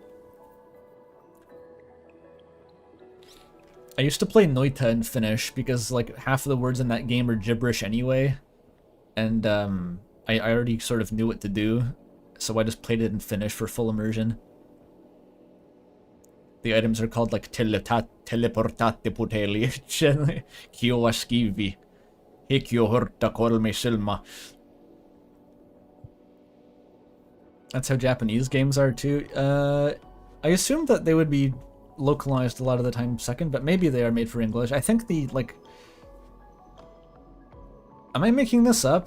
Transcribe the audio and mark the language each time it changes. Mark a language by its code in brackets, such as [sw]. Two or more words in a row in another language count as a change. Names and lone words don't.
[en] I used to play Noita in Finnish because like half of the words in that game are gibberish anyway, and I already sort of knew what to do, so I just played it in Finnish for full immersion. The items are called like [fi] teleportate puteli, kioaskivi, hikio horta kolme silma. [en] That's how Japanese games are too. I assumed that they would be localized a lot of the time second, but maybe they are made for English. I think the, like... Am I making this up?